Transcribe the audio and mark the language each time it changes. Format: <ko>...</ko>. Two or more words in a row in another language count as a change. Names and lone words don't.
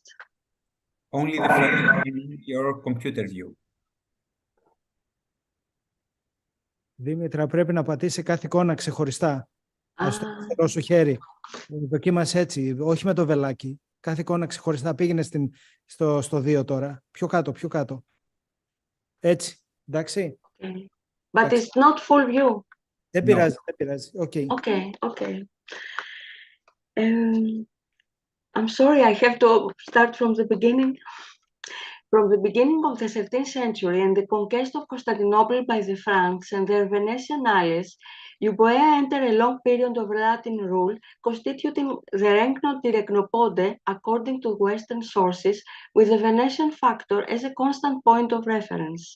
<en>Only the first in your computer view.</en> <el>Δήμητρα, πρέπει να πατήσει κάθε εικόνα ξεχωριστά. Ας το Ah, αριστερό σου χέρι. Δοκίμασε έτσι, όχι με το βελάκι. Κάθε εικόνα ξεχωριστά. Πήγαινε στο 2 τώρα. Πιο κάτω, πιο κάτω. Έτσι, εντάξει.</el> <en>okay. But it's not full view.</en> <el>Δεν πειράζει, δεν πειράζει.</el> <en>Okay. Okay, okay. I'm sorry, I have to start from the beginning. From the beginning of the 13th century and the conquest of Constantinople by the Franks and their Venetian allies, Euboea entered a long period of Latin rule, constituting the Regno di Regnopode, according to Western sources, with the Venetian factor as a constant point of reference.</en>